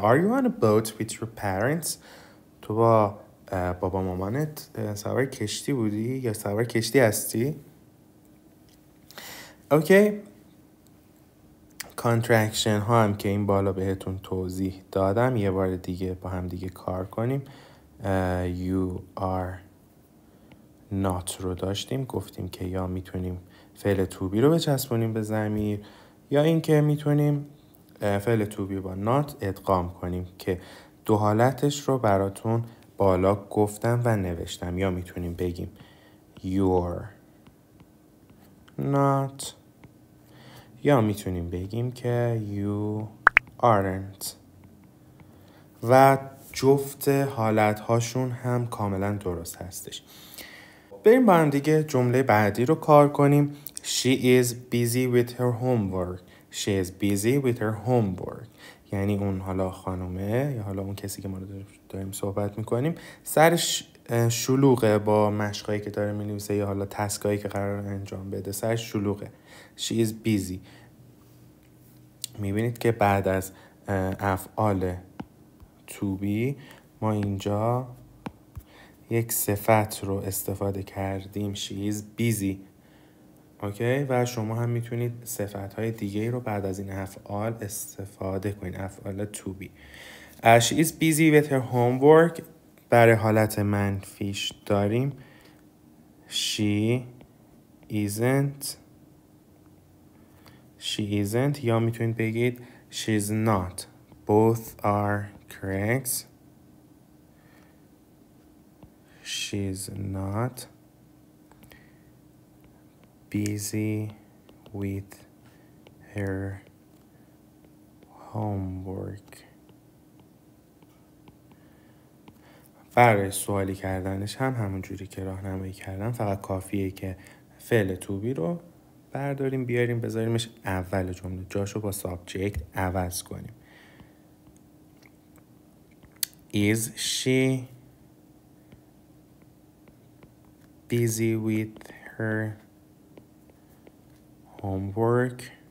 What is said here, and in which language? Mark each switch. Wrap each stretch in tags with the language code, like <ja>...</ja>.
<en>Are you on a boat with your parents?</en> <fa>تو با بابا مامانت سوار کشتی بودی یا سوار کشتی هستی؟ اوکی، کانترکشن ها هم که این بالا بهتون توضیح دادم یه بار دیگه با هم دیگه کار کنیم.</fa> <en>You are not</en> <fa>رو داشتیم، گفتیم که یا میتونیم فعل to be رو بچسبونیم به ضمیر یا اینکه میتونیم فعل to be با not ادغام کنیم که دو حالتش رو براتون بالا گفتم و نوشتم. یا میتونیم بگیم</fa> <en>you're not</en> <fa>یا میتونیم بگیم که</fa> <en>you aren't</en> <fa>و جفت حالت هاشون هم کاملا درست هستش. بریم با هم دیگه جمله بعدی رو کار کنیم.</fa> <en>She is busy with her homework. She is busy with her homework.</en> <fa>یعنی اون حالا خانومه یا حالا اون کسی که ما داریم صحبت میکنیم سرش شلوغه با مشقایی که داره مینویسه یا حالا تسکایی که قرار انجام بده، سرش شلوغه.</fa> <en>She is busy.</en> <fa>میبینید که بعد از افعال to be ما اینجا یک صفت رو استفاده کردیم.</fa> <en>She is busy.</en> <fa>اوکی، و شما هم میتونید صفت‌های دیگه رو بعد از این افعال استفاده کنید، افعال to be.</fa> <en>She is busy with her homework.</en> <fa>برای حالت منفیش داریم</fa> <en>she isn't</en> <fa>یا میتونید بگید</fa> <en>she's not. Both are correct. She's not busy with her homework.</en> <fa>برای سوالی کردنش هم همون جوری که راهنمایی کردم، فقط کافیه که فعل to be رو برداریم بیاریم بذاریمش اول جمله، جاشو با سابجکت عوض کنیم.</fa> <en>Is she busy with her homework?</en>